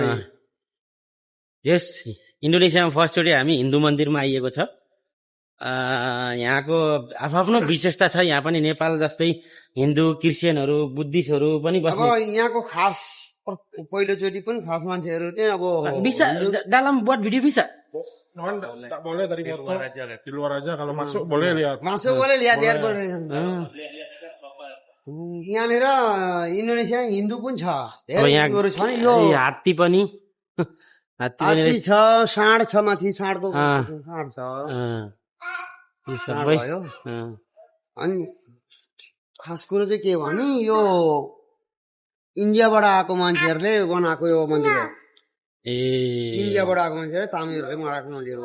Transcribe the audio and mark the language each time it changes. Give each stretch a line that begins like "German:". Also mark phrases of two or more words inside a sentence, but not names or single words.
Nepali: यस इन्डोनेसियामा फर्स्टचोटि हामी हिन्दू मन्दिरमा आइएको छ यहाँको आफ्नो विशेषता छ यहाँ पनि नेपाल जस्तै हिन्दू क्रिस्चियनहरू बुद्धिस्टहरू पनि बस्ने यहाँको खास पहिलोचोटि पनि खास मान्छेहरू चाहिँ अब
Indonesian: bisa dalam buat video bisa tak boleh dari motor di luar aja kalau masuk boleh lihat
Nepali: boleh यहाँनिर इन्डोनेसिया हिन्दू पनि छ हात्ती पनि छ साँड छ माथि साँडको साँड छ अनि खास कुरो चाहिँ के भने यो इन्डियाबाट आएको मान्छेहरूले बनाएको यो मन्दिर हो इन्डियाबाट आएको मान्छेहरूले तामिलहरूले बनाएको मन्दिर हो